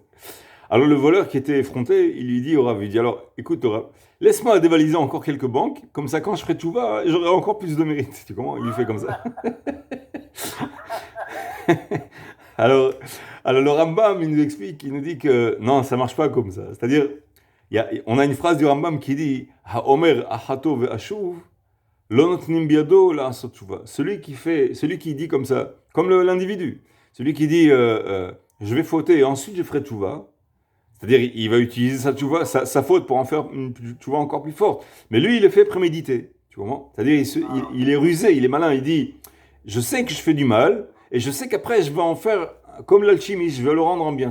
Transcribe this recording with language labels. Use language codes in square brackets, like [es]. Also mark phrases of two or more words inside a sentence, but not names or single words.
[fr] Alors le voleur qui était effronté, il lui dit au Rav, il dit alors, écoute Rav, laisse-moi dévaliser encore quelques banques, comme ça quand je ferai tchouva, j'aurai encore plus de mérite. Tu comprends? Il lui fait comme ça. alors, alors le Rambam, il nous explique, il nous dit que non, ça marche pas comme ça. C'est-à-dire, on a une phrase du Rambam qui dit [he] האומר אחטא ואשוב לא נותנים בידו לעשות תשובה. [fr] Celui qui dit comme ça, comme l'individu, celui qui dit je vais fauter et ensuite je ferai tchouva. C'est-à-dire, il va utiliser sa faute pour en faire une tchouva encore plus forte. Mais lui, il le fait prémédité. Tu comprends? C'est-à-dire, il est rusé, il est malin. Il dit, je sais que je fais du mal, et je sais qu'après, je vais en faire comme l'alchimiste, je vais le rendre en bien.